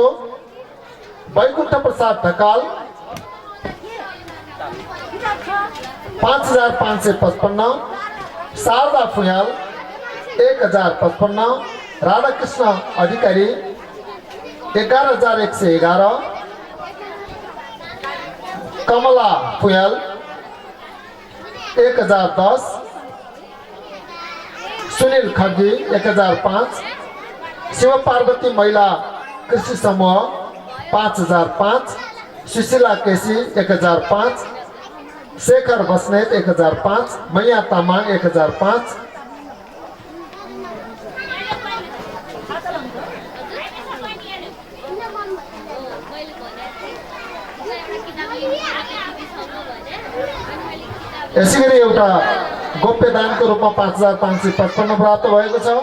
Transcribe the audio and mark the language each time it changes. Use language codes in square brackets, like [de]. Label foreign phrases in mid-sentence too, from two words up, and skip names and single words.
[ne] वैकुण्ठ प्रसाद ढकाल 5555, शारदा फुयाल 1055, राधाकृष्ण अधिकारी 11111, कमला फुयाल 1010, सुनील खड्गी 1005, शिव पार्वती महिला कृषि समूह 5005, सुशीला केसी 1005, शेखर बस्नेत 1005, मैया तामाङ 1005, यसै गरी एउटा गोप्य दानको रूपमा 5555 प्राप्त भएको छ।